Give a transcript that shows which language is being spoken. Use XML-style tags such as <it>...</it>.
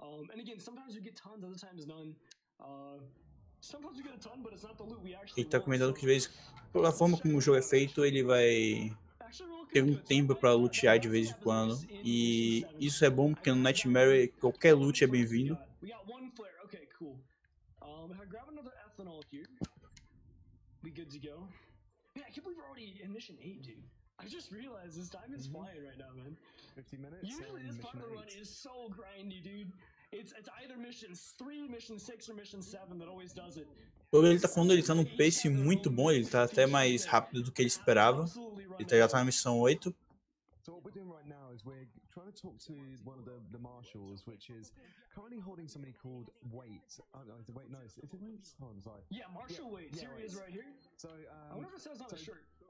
<en>And again, sometimes we get tons, other times none. Sometimes we get a ton, but it's not the loot we actually</en> <pt>Ele tá comentando que de vez, pela forma como o jogo é feito, ele vai ter um tempo para lutear de vez em quando, e isso é bom porque no Nightmare qualquer loot é bem-vindo.</pt> <en>We got one flare. Okay, cool. If I grab another ethanol here, we good to go. Man, I can't believe we're already in mission 8, dude. I just realized this time is flying right now, man. 50 minutes. Usually this part of the run is so grindy, dude. It's either mission 3, mission 6, or mission 7 that always does it.</en> <pt>Ele tá falando, ele tá num pace muito bom, ele tá até mais rápido do que ele esperava. Ele já tá na missão 8.</pt> <en>So what we're doing right now is we're trying to talk to one of the marshals, which is currently holding somebody called Waits. No, is it Wait? No, is it Waits? Oh, I'm sorry. Yeah, Marshal Waits. Here he is right here. So I wonder if it says on the shirt.</en>